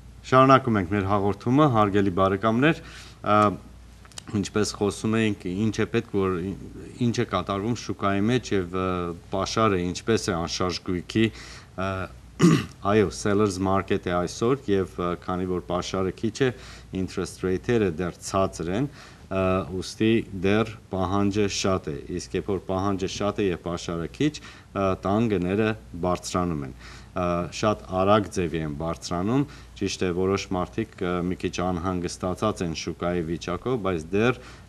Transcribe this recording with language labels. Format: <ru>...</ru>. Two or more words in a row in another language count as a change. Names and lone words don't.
<hy>Շարունակում ենք մեր հաղորդումը, հարգելի բարեկամներ, ինչպես խոսում էինք, ինչ է պետք, որ ինչ է կատարվում շուկայի մեջ եւ պաշարը ինչպես է անշարժ գույքի, այո,</hy> <en>sellers market</en> <hy>է այսօր եւ քանի որ պաշարը քիչ է,</hy> <en>interest rate-երը</en> <hy>դեռ ցածր են, ուստի դեռ պահանջը շատ է, իսկ երբ որ պահանջը շատ է եւ պաշարը քիչ, տան գները բարձրանում են, շատ արագ ձևի են բարձրանում, ճիշտ է, որոշ մարդիկ մի քիչ անհանգստացած են շուկայի վիճակով, բայց դեռ</hy>